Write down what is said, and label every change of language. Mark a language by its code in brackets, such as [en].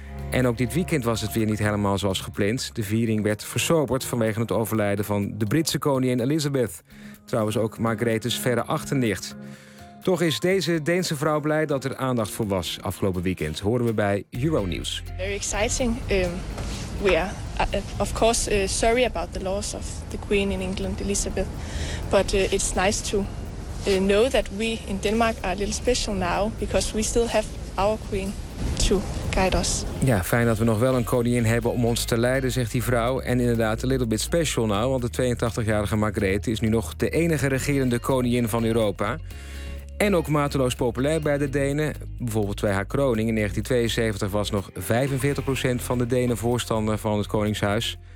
[nl] En ook dit weekend was het weer niet helemaal zoals gepland. De viering werd versoberd vanwege het overlijden van de Britse koningin Elizabeth. Trouwens ook Margrethe's verre achternicht. Toch is deze Deense vrouw blij dat er aandacht voor was afgelopen weekend. Horen we bij Euronews. [en] Very exciting. We are, of course, sorry about the loss of the Queen in England, Elizabeth. But it's nice to know that we in Denmark are a little special now, because we still have our Queen to guide us. [nl] Ja, fijn dat we nog wel een koningin hebben om ons te leiden, zegt die vrouw. En inderdaad, [en] a little bit special now, [nl] want de 82-jarige Margrethe is nu nog de enige regerende koningin van Europa. En ook mateloos populair bij de Denen. Bijvoorbeeld bij haar kroning in 1972 was nog 45% van de Denen voorstander van het Koningshuis.